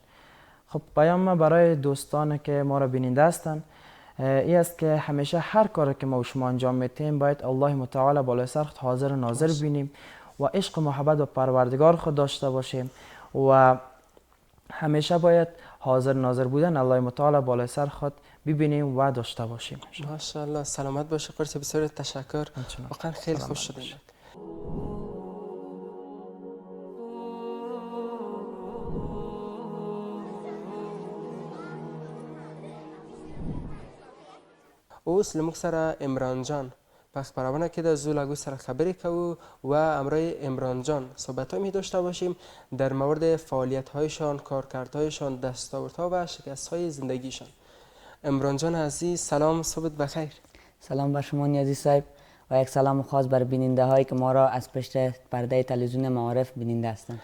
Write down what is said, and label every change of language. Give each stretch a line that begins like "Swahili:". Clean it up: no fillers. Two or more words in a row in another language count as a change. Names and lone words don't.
Persian: خب پیام ما برای دوستان که ما را بیننده هستند این است که همیشه هر کاری که ما و شما انجام میتیم باید الله متعال بالای سر خود حاضر و ناظر بینیم و عشق و محبت و پروردگار خود داشته باشیم و همیشه باید حاضر ناظر بودن الله متعال بالای سر خود ببینیم و داشته باشیم. ماشاءالله، سلامت باشی قاری صاحب. بسیار تشکر، واقعا خیلی خوش شدیم.
Pashto: اوس لموږ سره عمران جان په خبرونه کې د زو لاگو سره خبرې کوو
Persian: و امرای عمران جان صحبت‌هایی داشته باشیم در مورد فعالیت‌هایشان، کارکردهایشان، دستاوردها و شکست‌های زندگیشان. عمران جان عزیز، سلام، صبحت بخیر. سلام بر شما نیازی صاحب و یک سلام خاص بر بیننده هایی که ما را از پشت پرده تلویزیون معارف بیننده هستند.